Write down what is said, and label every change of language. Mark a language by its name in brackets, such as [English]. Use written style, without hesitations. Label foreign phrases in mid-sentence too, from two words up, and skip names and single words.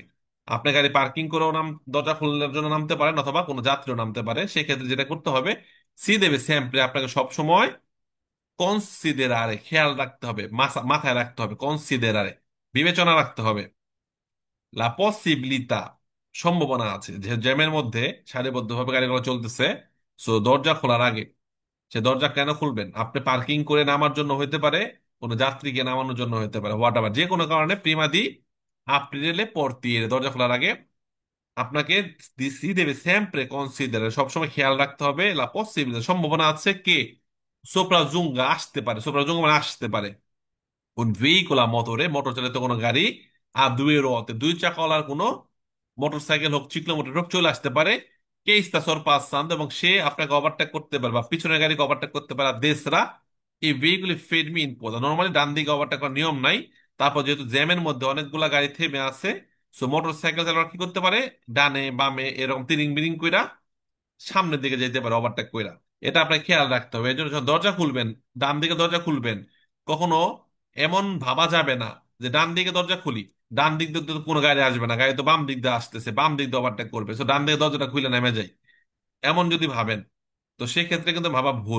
[Bangla] আপনি গাড়ি পার্কিং করেও দরজা খোলার জন্য নামতে পারেন, অথবা কোনো যাত্রীও নামতে পারে, সেক্ষেত্রে যেটা করতে হবে, [Italian] si deve sempre [Bangla] আপনাকে সব সময় কনসিডেরারে খেয়াল রাখতে হবে, মাথায় রাখতে হবে, কনসিডেরারে বিবেচনা রাখতে হবে, [Italian] la possibilità [Bangla] সম্ভাবনা আছে যে জ্যামের মধ্যে সারিবদ্ধভাবে গাড়িগুলো চলতেছে। সো দরজা খোলার আগে, সে দরজা কেন খুলবেন? আপনি পার্কিং করে নামার জন্য হইতে পারে, কোনো যাত্রীকে নামানোর জন্য হইতে পারে, [English] what ever, [Bangla] যে কোনো কারণে [Italian] prima di aprire portiere [Bangla] দরজা খোলার আগে [Italian] আপনাকে si deve sempre considerare, [Bangla] সবসময় খেয়াল রাখতে হবে [Italian] la possibilità, [Bangla] সম্ভাবনা আছে কে sopraggiunga, আসতে পারে, sopraggiunga মানে আসতে পারে, [Italian] un veicolo a motore, [Bangla] মোটর চালিত কোনো গাড়ি, [Italian] a due ruote, [Bangla] দুই চাকাওয়ালার কোনো মোটর সাইকেল হোক, চিক্লোমোটর হোক, চলে আসতে পারে, কে [Italian] sta sorpassando, [Bangla] এবং সে আপনাকে ওভারটেক করতে পারে বা পিছনের গাড়িকে ওভারটেক করতে পারে, [Italian] a destra এই veicoli fermi in coda, [Bangla] নর্মালি ডান দিকে ওভারটেক করার নিয়ম নাই। তারপর যেহেতু জ্যামের মধ্যে অনেকগুলা গাড়ি থেমে আছে, সো মোটর সাইকেল চালক কি করতে পারে, ডানে বামে এরকম তিরিং বিরিং কইরা সামনের দিকে যেতে পারে ওভারটেক কইরা। এটা আপনাকে খেয়াল রাখতে হবে। এই জন্য যখন দরজা খুলবেন, ডান দিকে দরজা খুলবেন, কখনো এমন ভাবা যাবে না যে ডান দিকে দরজা খুলি, ডান দিক দিয়ে তো কোনো গাড়ি আসবে না, গাড়ি তো বাম দিক দিয়ে আসতেছে, বাম দিক দিয়ে ওভারটেক করবে, তো ডান দিকে দরজাটা খুলে নেমে যায়, এমন যদি ভাবেন, তো সেক্ষেত্রে কিন্তু ভাবা ভুল।